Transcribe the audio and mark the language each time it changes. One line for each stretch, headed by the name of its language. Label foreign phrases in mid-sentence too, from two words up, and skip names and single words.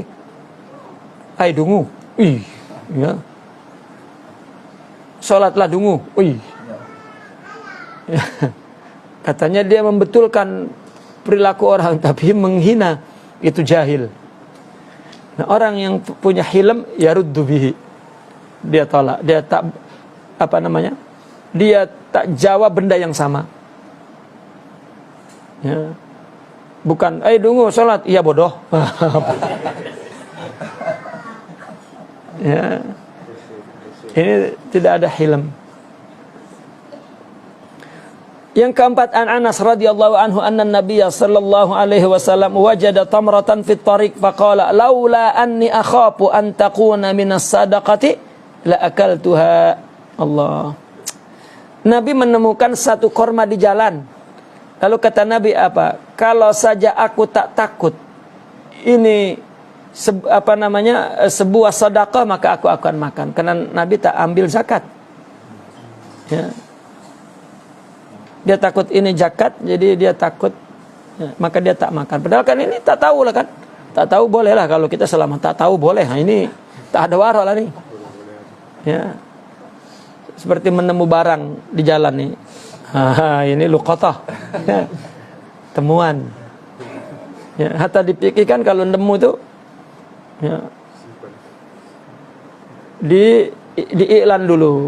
Malay: Hai dungu, ya. Sholatlah dungu, ya. Katanya dia membetulkan perilaku orang, tapi menghina itu jahil. Nah, orang yang punya hilm ya
Arabic: ردوا به.
Malay: Dia tolak, dia tak dia tak jawab benda yang sama. Ya. Bukan, dungu sholat, iya bodoh. Ya. Ini tidak ada hilm. Yang keempat,
Arabic: عن أنس رضي الله عنه أن النبي صلى الله عليه وسلم وجد تمرة في الطريق فقال لولا أني أخاف أن تكون من الصدقة لأكلتها.
Malay: Allah. Nabi menemukan satu korma di jalan. Lalu kata Nabi apa? Kalau saja aku tak takut ini sebuah sedekah, maka aku akan makan. Karena Nabi tak ambil zakat. Ya. Dia takut ini zakat, jadi dia takut, ya, maka dia tak makan. Padahal kan ini tak tahu lah kan. Tak tahu boleh lah kalau kita selamat. Tak tahu boleh. Nah, ini tak ada wara lah nih. Ya. Seperti menemu barang di jalan nih. Ini luqatah. Ya. Temuan. Ya, hatta dipikirkan kalau nemu tuh ya, di iklan dulu.